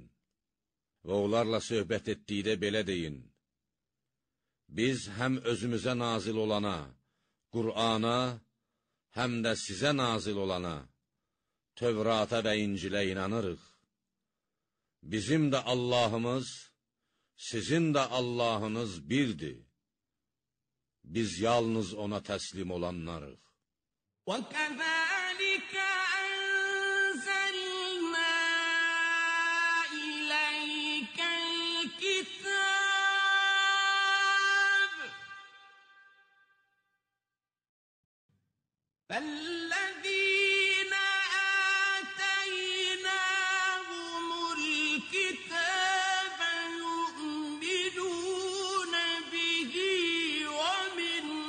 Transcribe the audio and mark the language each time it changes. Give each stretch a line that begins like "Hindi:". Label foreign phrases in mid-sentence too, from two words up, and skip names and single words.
Azerbaijani: Və onlarla söhbət etdikdə belə deyin: biz həm özümüzə nazil olana, Qur'ana, həm də sizə nazil olana, Tövrata və İncilə inanırıq. Bizim də Allahımız, sizin də Allahınız birdir. Biz yalnız ona təslim olanlarıq.
Arabic: وَكَذَلِكَ أَنزَلْنَا إِلَيْكَ الْكِتَابَ فَالَّذِينَ آتَيْنَاهُمُ الْكِتَابَ يُؤْمِنُونَ بِهِ وَمِنْ